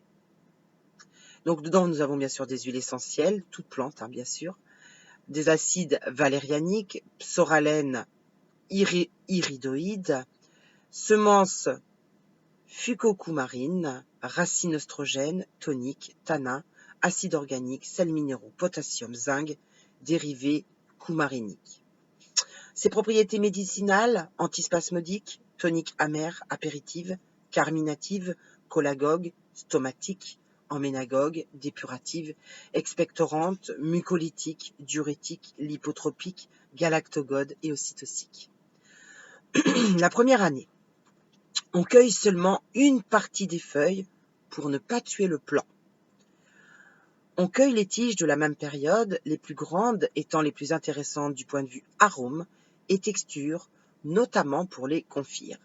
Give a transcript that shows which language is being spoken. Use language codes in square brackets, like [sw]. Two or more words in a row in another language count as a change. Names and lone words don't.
[fr] Donc dedans, nous avons bien sûr des huiles essentielles, toutes plantes, bien sûr, des acides valérianiques, psoralène iridoïde, semences fucocoumarine, racines oestrogènes, toniques, tanins, acides organiques, sels minéraux, potassium, zinc, dérivés coumariniques. Ses propriétés médicinales, antispasmodiques, toniques amères, apéritives, carminatives, cholagogues, stomatiques, emménagogues, dépuratives, expectorantes, mucolytiques, diurétiques, lipotropiques, galactogodes et ocytociques. La première année, on cueille seulement une partie des feuilles pour ne pas tuer le plant. On cueille les tiges de la même période, les plus grandes étant les plus intéressantes du point de vue arôme et texture, notamment pour les confire.